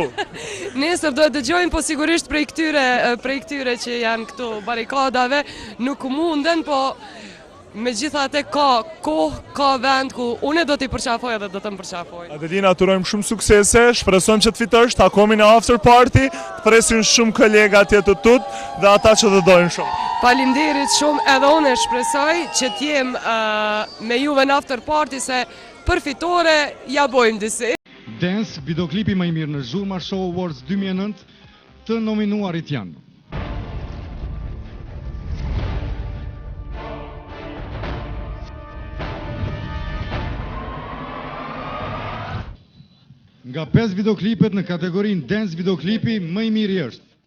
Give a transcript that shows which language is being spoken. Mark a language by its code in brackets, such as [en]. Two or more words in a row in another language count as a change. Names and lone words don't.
[sq] Nesër do të dëgjojmë, po sigurisht prej këtyre që janë këtu barikadave, nuk munden, po megjithatë ka kohë, ka vend ku unë do t'i përqafoj edhe do të më përqafoj. Adelina, turojmë shumë suksese, shpresojmë që të fitosh, takomin e [en] after party, [sq] të presin shumë kolega atje të tut dhe ata që të dojnë shumë. Faleminderit shumë, edhe unë e shpresoj që t'jem me juve në [en] after party [sq] se për fitore ja bojmë disi. Dance, videoklipi më i mirë në Zhurma Show Awards 2009, të nominuarit janë nga 5 videoklipet në kategorinë Dance videoklipi më i miri është